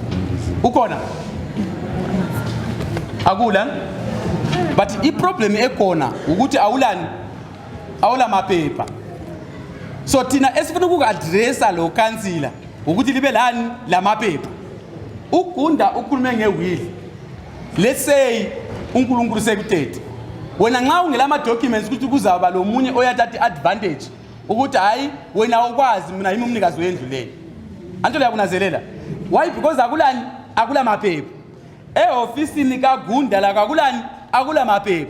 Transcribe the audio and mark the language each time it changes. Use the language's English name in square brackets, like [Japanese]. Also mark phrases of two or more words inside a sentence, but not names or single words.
[North Ndebele] Ukhona? Akula? But i-problem ekhona ukuthi awula maphepha. So thina esifuna uku-addressa lo kansila ukuthi libe lani lamaphepha. Ugunda ukhulume nge-will. [English] Let's say [North Ndebele] uNkulunkulu sekuthethe. Wena nxa ungelama documents ukuthi kuzaba lo munye oyathatha advantage ukuthi hayi wena ukwazi mina yimi umnikazi wendlu leyo. Anto liyakunazelela. Why? Because akula maphepha. Ofisini kaGunda la akula maphepha.